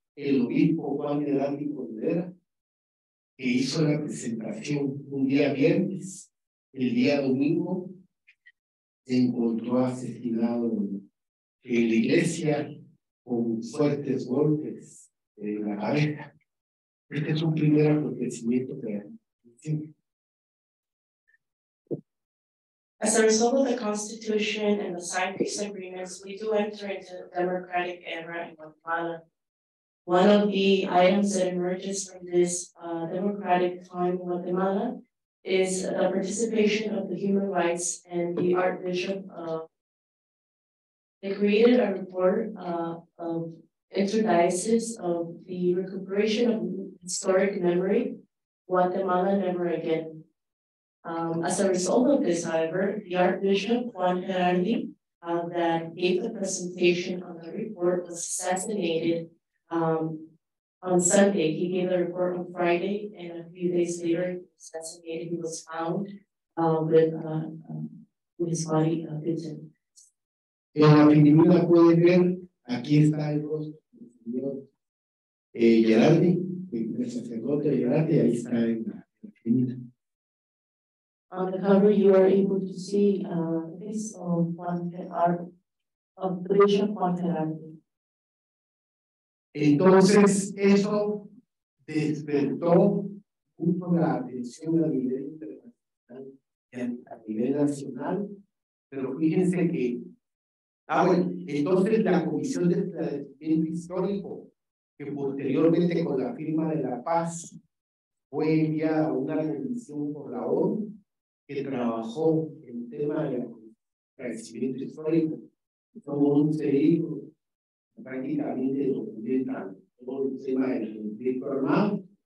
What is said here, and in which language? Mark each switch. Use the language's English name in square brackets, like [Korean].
[Spanish] El obispo Juan Heráldico Rivera, que hizo la presentación un día viernes, el día domingo se encontró asesinado en la iglesia con fuertes golpes en la cabeza. Este es un primer acontecimiento que [English] As a result of the Constitution and the signed peace agreements, we do enter into the democratic era in Guatemala. One of the items that emerges from this democratic time in Guatemala is the participation of the human rights and the Archbishop. They created a report of interdiocese of the recuperation of historic memory, Guatemala Never Again. As a result of this, however, the Archbishop Juan Gerardi that gave the presentation on the report was assassinated on Sunday. He gave the report on Friday, and a few days later, he was assassinated. He was found with his body beaten. [Spanish] En la figura pueden ver, aquí está el rostro del señor Gerardi, el sacerdote Gerardi, ahí está en la figura. [English] On the cover, you are able to see this of the Bishop Juan Gerardi. [Spanish] Entonces, eso despertó mucho la atención a nivel internacional y a nivel nacional, pero fíjense que, bueno, entonces la Comisión de Esclarecimiento Histórico, que posteriormente con la firma de la paz fue enviada a una comisión por la ONU, que trabajó en el tema del esclarecimiento histórico, son 11 libros, prácticamente documentan todo el tema del conflicto armado.